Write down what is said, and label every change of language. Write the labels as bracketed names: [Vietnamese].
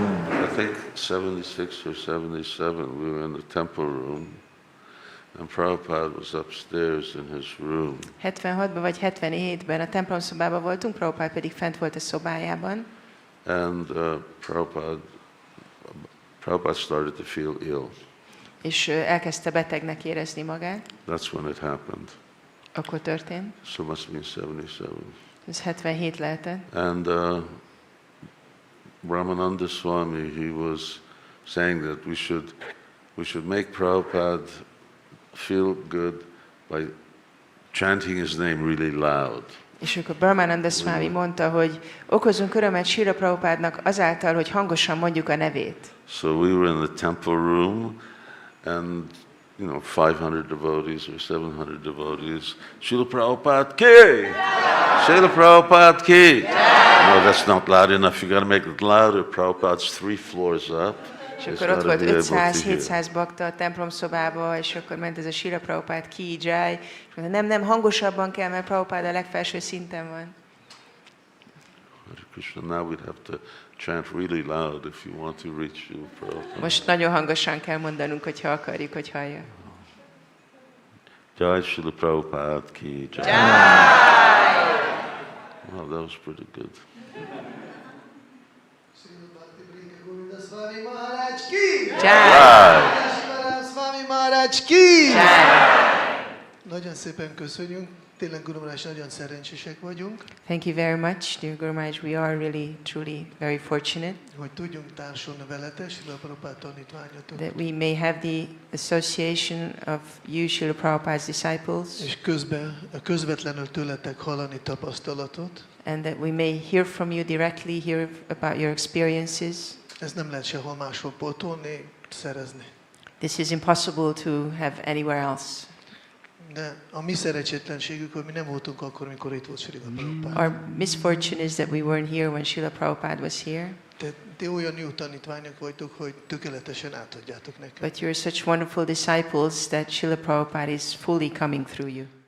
[English] I think 76 or 77, we were in the temple room, and Prabhupada was upstairs in his room. [Hungarian] 76-ban vagy 77-ben a templomszobában voltunk, Prabhupád pedig fent volt a szobájában, [English] And Prabhupada started to feel ill. [Hungarian] és elkezdte betegnek érezni magát. [English] That's when it happened. [Hungarian] Akkor történt. [English] So it must have been 77. [Hungarian] Ez 77 lehetett. [English] And Ramananda Swami, he was saying that we should make Prabhupada feel good by chanting his name really loud. [Hungarian] És akkor Brahmananda Swami mondta, hogy okozunk örömet Srila Prabhupádnak azáltal, hogy hangosan mondjuk a nevét. [English] So we were in the temple room, and 500 devotees or 700 devotees. [Sanskrit] Srila Prabhupada ki! Srila Prabhupada ki! [English] No, that's not loud enough. You got to make it louder. Prabhupada's 3 floors up. [Hungarian] És [English] It's [Hungarian] akkor ott [English] gotta [Hungarian] volt [English] be able to hear. [Hungarian] 500-700 bakta a templomszobába, és akkor ment ez a Srila Prabhupád ki, Jai, és mondta, nem, hangosabban kell, mert Prabhupád a legfelső szinten van. [Sanskrit] Hare Krishna. [English] Now we'd have to chant really loud if you want to reach Srila Prabhupada. [Hungarian] Most nagyon hangosan kell mondanunk, hogyha akarjuk, hogy hallja. [Sanskrit] Jai Srila Prabhupada ki. Jai. [English] Wow, that was pretty good. [Sanskrit] Govinda Swami Maharaj ki! Jai! Swami Maharaj ki! Jai! [Hungarian] Nagyon szépen köszönjük. Tényleg, Guru Maharaj, nagyon szerencsések vagyunk, [English] Thank you very much, dear Guru Maharaj. We are really, truly very fortunate [Hungarian] hogy tudjunk társulni veletek, Srila Prabhupada tanítványotok. [English] that we may have the association of you, Srila Prabhupada's disciples, [Hungarian] És közvetlenül tőletek hallani tapasztalatot. [English] and that we may hear from you directly, hear about your experiences. [Hungarian] Ez nem lehet sehol máshol pótolni, szerezni. [English] This is impossible to have anywhere else. [Hungarian] De a mi szerencsétlenségük, hogy mi nem voltunk akkor, amikor itt volt Srila Prabhupada. [English] Our misfortune is that we weren't here when Srila Prabhupada was here. [Hungarian] Te olyan jó tanítványok vagytok, hogy tökéletesen átadjátok nekünk. [English] But you're such wonderful disciples that Srila Prabhupada is fully coming through you.